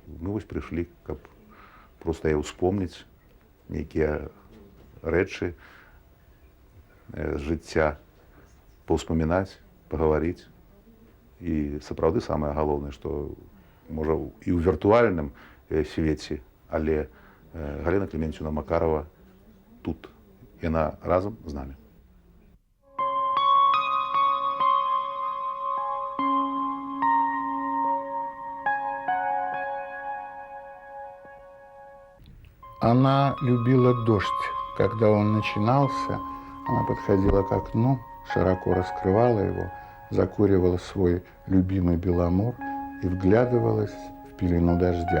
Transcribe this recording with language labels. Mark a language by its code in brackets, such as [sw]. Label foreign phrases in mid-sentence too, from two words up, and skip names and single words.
[be] Мы вось прыйшлі, каб проста яе ўспомніць, нейкія рэчы з жыцця, паўспамінаць, пагаварыць. І сапраўды самае галоўнае, што можа і ў віртуальным свеце, але Галіна Клементьевна Макарова тут. Яна разам з намі. [ru] Она любила дождь. Когда он начинался, она подходила к окну, широко раскрывала его, закуривала свой любимый беломор и вглядывалась в пелену дождя.